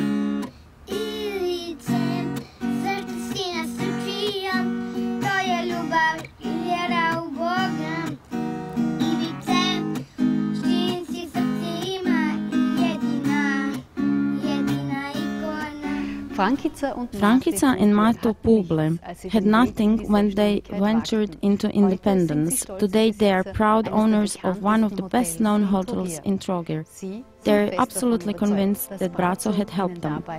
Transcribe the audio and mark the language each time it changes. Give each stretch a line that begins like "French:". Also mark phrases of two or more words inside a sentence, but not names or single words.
Croatian: Ivice, zašto si nas učio, to je ljubav i vjera u Boga.
English: Frankica and Mato Puble had nothing when they ventured into independence. Today they are proud owners of one of the best-known hotels in Trogir. They are absolutely convinced that Braco had helped them.